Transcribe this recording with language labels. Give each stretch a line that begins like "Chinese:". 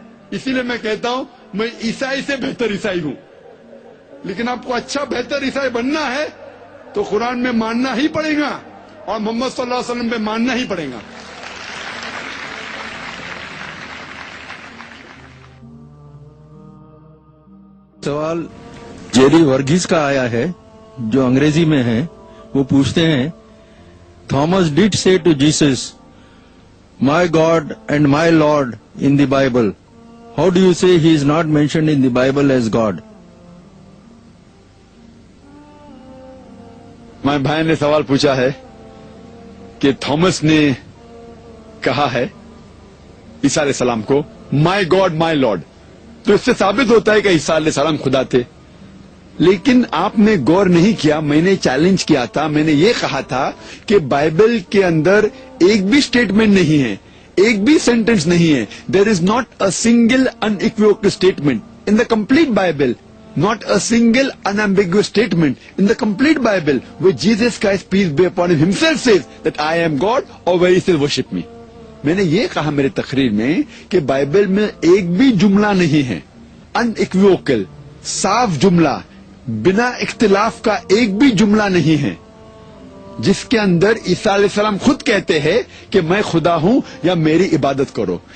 Urdu: اسی لیے میں کہتا ہوں میں عیسائی سے بہتر عیسائی ہوں. لیکن آپ کو اچھا بہتر عیسائی بننا ہے تو قرآن میں ماننا ہی پڑے گا اور محمد صلی اللہ علیہ وسلم پہ ماننا ہی پڑے گا. سوال جیری ورگیز کا آیا ہے جو انگریزی میں ہے. وہ پوچھتے ہیں
English: Thomas did say to Jesus, my God and my Lord in the Bible. How do you say he is not mentioned in the Bible as God?
Urdu: مائی بھائی نے سوال پوچھا ہے کہ تھامس نے کہا ہے عیسیٰ علیہ السلام کو
English: My God my Lord.
Urdu: تو اس سے ثابت ہوتا ہے کہ عیسیٰ علیہ السلام خدا تھے. لیکن آپ نے غور نہیں کیا. میں نے چیلنج کیا تھا, میں نے یہ کہا تھا کہ بائبل کے اندر ایک بھی اسٹیٹمنٹ نہیں ہے, ایک بھی سینٹینس نہیں ہے.
English: There is not a single unequivocal statement in the complete Bible. Not a single unambiguous statement in the complete Bible where Jesus Christ, peace be upon him, himself says that I am God or where he says worship me.
Urdu: میں نے یہ کہا میرے تقریر میں کہ Bible میں ایک بھی جملہ نہیں ہے unequivocal, صاف جملہ, بنا اختلاف کا ایک بھی جملہ نہیں ہے جس کے اندر عیسیٰ علیہ السلام خود کہتے ہیں کہ میں خدا ہوں یا میری عبادت کرو.